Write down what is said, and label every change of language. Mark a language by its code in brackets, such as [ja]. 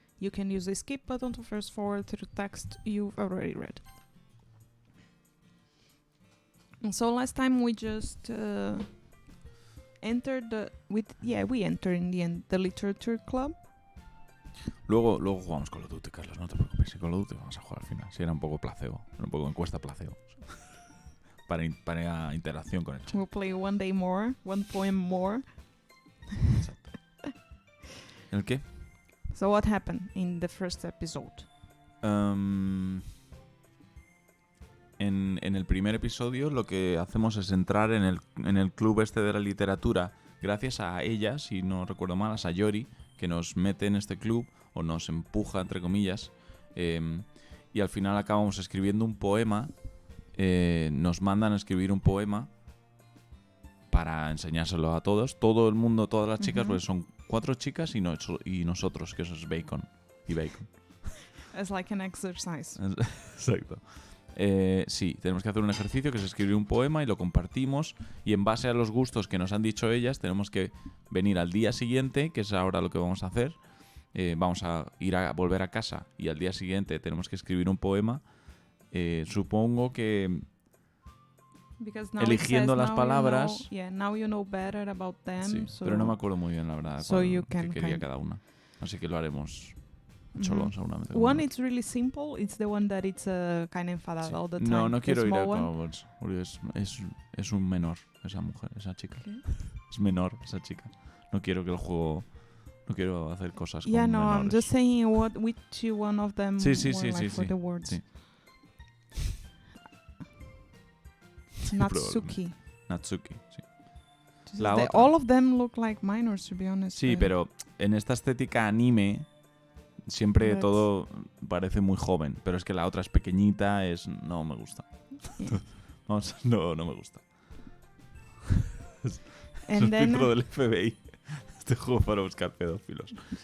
[en] You can use the skip button to fast forward through text you've already read. And so last time we just entered we entered in the end the literature club. [es] Luego jugamos Call of Duty, Carlos, no te preocupes. Si Call of Duty vamos a jugar al final. Si era un poco placebo, era un poco encuesta placebo. para interacción con el chat. [en] We'll play one day more, one poem more. [es] Exacto. ¿El qué? [en] So what happened in the first episode? [es] En el primer episodio lo que hacemos es entrar en el club este de la literatura gracias a ella, si no recuerdo mal, a Sayori, que nos mete en este club o nos empuja, entre comillas, y al final acabamos escribiendo un poema. Nos mandan a escribir un poema para enseñárselo a todos, todo el mundo, todas las chicas, porque son 4 chicas y nosotros, que eso es bacon y bacon. [en] It's like an exercise. [es] Exacto. Sí, tenemos que hacer un ejercicio que es escribir un poema y lo compartimos, y en base a los gustos que nos han dicho ellas tenemos que venir al día siguiente, que es ahora lo que vamos a hacer. Vamos a volver a casa y al día siguiente tenemos que escribir un poema. Supongo que eligiendo las palabras. [en] Now you know better about them. [es] Sí, [en] so [es] pero no me acuerdo muy bien, la verdad, qué quería cada una. Así que lo haremos cholón, seguramente. [en] One it's really simple. It's the one that it's kind of [es] enfadada [en] all the time. [es] No quiero ir a Cowboys, porque es un menor esa mujer, esa chica. ¿Qué? Es menor esa chica. No quiero que el juego... No quiero hacer cosas con menores. [en] I'm just saying which one of them [es] sí, [en] for the words. [es] Sí. Natsuki, sí. [en] All of them look like minors, to be honest. [es] Sí, pero en esta estética anime siempre todo parece muy joven. Pero es que la otra es pequeñita, no me gusta. Yeah. no me gusta. Es un filtro del FBI. Este juego para buscar pedófilos.